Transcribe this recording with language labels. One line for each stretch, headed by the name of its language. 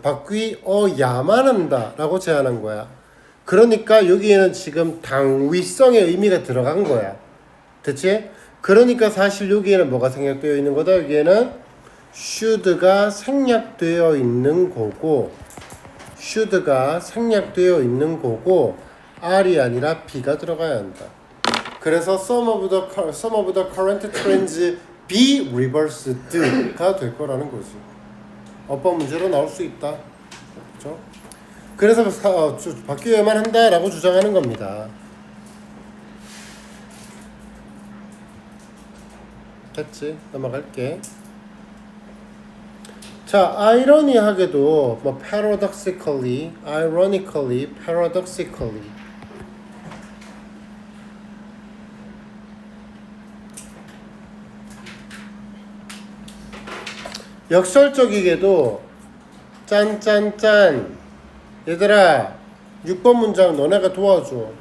Korean: 바뀌어야만 한다 라고 제안한 거야. 그러니까 여기에는 지금 당위성의 의미가 들어간 거야. 됐지? 그러니까 사실 여기에는 뭐가 생략되어 있는 거다? 여기에는 should가 생략되어 있는 거고, should가 생략되어 있는 거고 R이 아니라 B가 들어가야 한다.
English: 그래서 some of the current trends be reversed가
Korean: 될 거라는 거지. 어법 문제로 나올 수 있다. 그렇죠? 그래서 바뀌어야만 한다라고 주장하는 겁니다. 됐지? 넘어갈게. 자, 아이러니하게도 뭐 paradoxically, ironically, paradoxically 역설적이게도 짠짠짠 얘들아 6번 문장 너네가 도와줘.